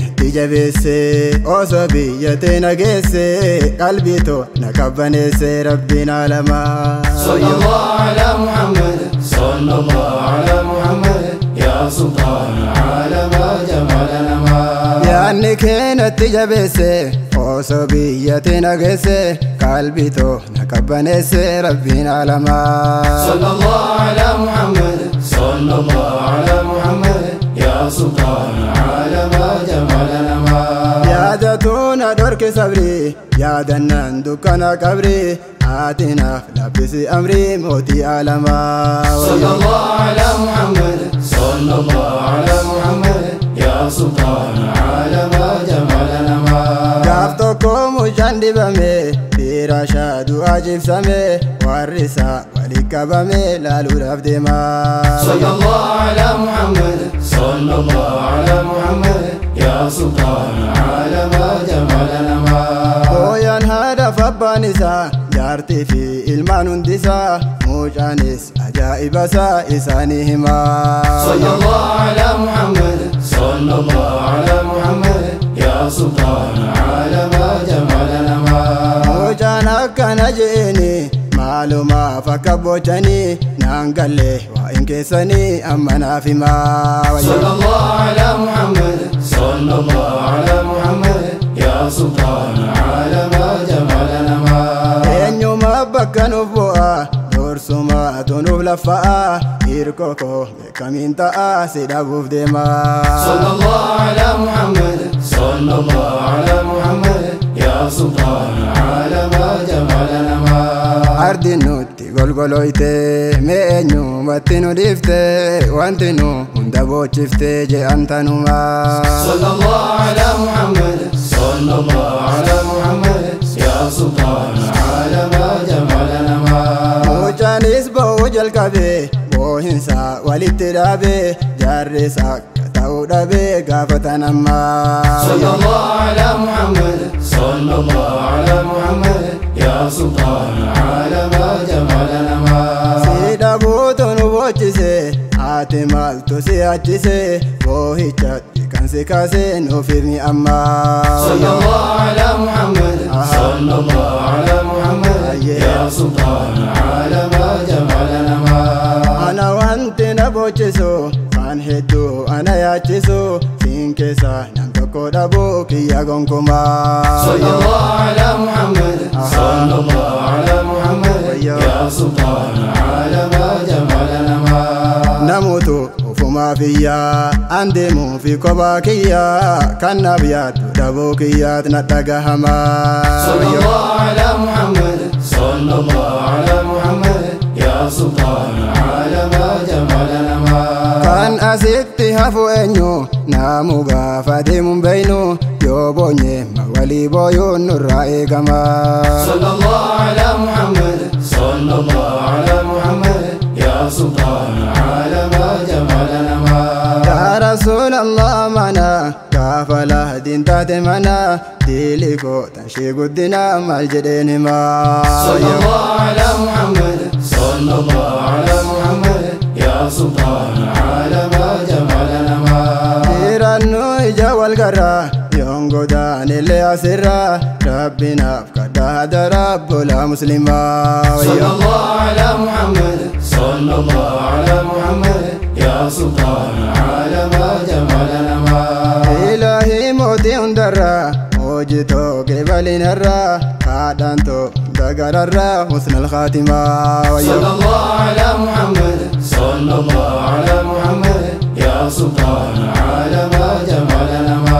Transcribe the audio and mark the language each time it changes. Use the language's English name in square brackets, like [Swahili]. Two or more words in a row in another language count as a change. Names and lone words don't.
[Oromo] jabeesse osoo biyyateen geesse qalbiitoo na qabbaneesse rabbiin alamaa. [Arabic] صلى الله على محمد صلى الله على محمد يا سلطان العالم جمالنا ما. [Oromo] Yaanni keenatti jabeesse osoo biyyateen geesse qalbiitoo na qabbaneesse rabbiin alamaa. [Arabic] صلى الله على محمد صلى الله على محمد يا سلطان العالم جمالنا ما. [Oromo] Yaadatuun adorke sabri yaadannaan dukkana qabri atinaaf labbisi amri mootii alamaa. [Arabic] صلى الله على محمد صلى الله على محمد يا سلطان العالم جمالنا ما. [Oromo] Gaaf tokko mucaan dibame dhiira shaaduu ajibsame warri isaa walitti qabame laaluudhaaf deemaa. [Arabic] صلى الله على محمد صلى الله على محمد يا سلطان العالم جمالنا ما. [Oromo] Booyaan haadhaaf abbaan isaa jaartii fi ilmaan hundisaa mucaanis ajaa'iba isaanii himaa. [Arabic] صلى الله على محمد صلى الله على محمد يا سلطان العالم جمالنا ما. [Oromo] Mucaan akkana jeeni maalumaaf akka bochanii naan galle waa'in keessanii amma naaf himaa. [Arabic] صلى الله على محمد صلى الله على محمد يا سلطان العالم جمالنا ما. [Oromo] Eenyuma bakka nuuf bu'a doorsuma tunuuf laffa'a hirkoo koo beekamiin ta'a si dhabuuf deemaa. [Arabic] صلى الله على محمد صلى الله على محمد يا سلطان العالم جمالنا ما. [Oromo] Ardi nutti golgoloyte mee eenyumatti nu dhiifte wanti nu hunda boochifte je'an tanumaa. [Arabic] صلى الله على محمد صلى الله على محمد يا سلطان العالم جمالنا ما. [Oromo] Mucaanis ba'uu jalqabe boohinsa walitti dhaabe jaarrisa akka ta'uu dhabe gaafatan ammaa. [Arabic] صلى الله على محمد صلى الله على محمد يا سلطان العالم جمالنا ما. [Oromo] Si dhabuutu nu boochise haati maaltu si achise boohichatti kan si kaase nuuf himi ammaa. [Arabic] صلى الله على محمد صلى الله على محمد يا سلطان العالم جمالنا ما. [Oromo] Ana wanti na boochisu kan hedduu ana yaachisu siin keessa nam tokko dhabu kiyya gonkumaa. [Arabic] صلى الله على محمد صلى الله على محمد يا سلطان العالم جمالنا ما. [Oromo] Namuutu ufumaa fiyyaa an deemuu fi kophaa kiyyaa kan naaf yaaddu dhabuu kiyyaat na dhagahamaa. [Arabic] صلى الله على محمد صلى الله على محمد يا سلطان العالم جمالنا ما. [Oromo] Kan asitti hafu eenyu namu gaafa deemuun beeynu yoo boonye walii booyuun nurraa eegamaa. [Arabic] صلى الله على محمد صلى الله على محمد يا سلطان العالم جمالنا ما. [Oromo] Ya Rasulallah mana gaafa lahdin taate mana diiliko tanshee guddina maal jedheen himaa. [Arabic] صلى الله على محمد صلى الله على محمد يا سلطان العالم جمالنا ما. [Oromo] Dhiirannu ija wal garraa yoon godaanillee asirraa rabbinaaf kadhaa hadara bulaa muslimaa. [Arabic] صلى الله على محمد صلى الله على محمد يا سلطان العالم جمالنا ما. [Oromo] Ilaahi mootii hundarraa hojitoo qeebalinarraa haadhaantoo dagararraa [Arabic] حسن الخاتمة. صلى الله على محمد صلى الله على محمد يا سلطان العالم جمالنا ما.